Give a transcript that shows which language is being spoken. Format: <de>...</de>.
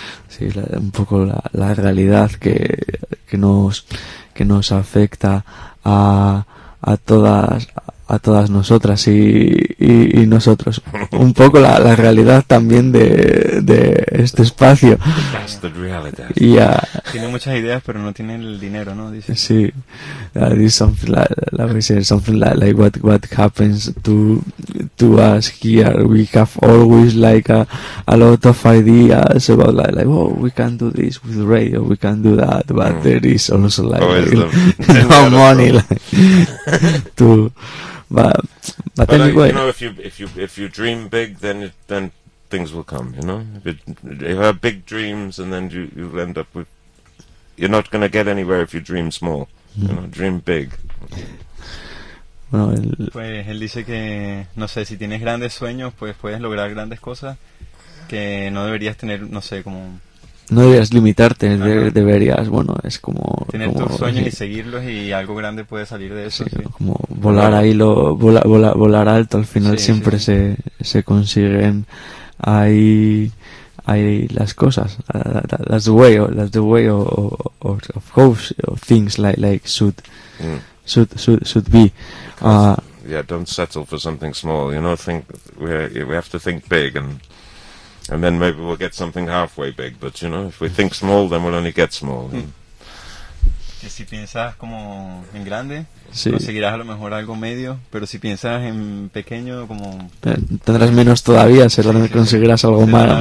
<es>Sí, un poco la realidad que nos afecta a todas nosotras y nosotros, un poco la realidad también de este espacio.</es> <en>Bastard reality. Yeah.</en> <es>Tiene muchas ideas pero no tiene el dinero, ¿no? Dice.</es> <en>Sí, something like what happens to us here. We have always like a lot of ideas about like oh, we can do this with radio, we can do that, but there is also like no money But anyway, you know, if you dream big, then things will come. You know, if you have big dreams, and then you end up with, you're not going to get anywhere if you dream small. Mm-hmm. You know, dream big.</en> <es>Bueno, pues él dice que no sé si tienes grandes sueños, pues puedes lograr grandes cosas que no deberías tener. No sé, como no deberías limitarte, no, deberías, bueno, es como... Tener como, tus sueños, sí, y seguirlos, y algo grande puede salir de eso. Sí, sí. Como volar ahí, volar alto, al final sí, siempre sí, se consiguen ahí... Hay las cosas,</es> <en>the way of things should be. Yeah, don't settle for something small. You know, think we have to think big, and then maybe we'll get something halfway big. But you know, if we think small, then we'll only get small.</en> <es>Que si piensas como en grande, sí, conseguirás a lo mejor algo medio, pero si piensas en pequeño, como... Tendrás menos todavía, será, sí, conseguirás, sí, algo más...</es>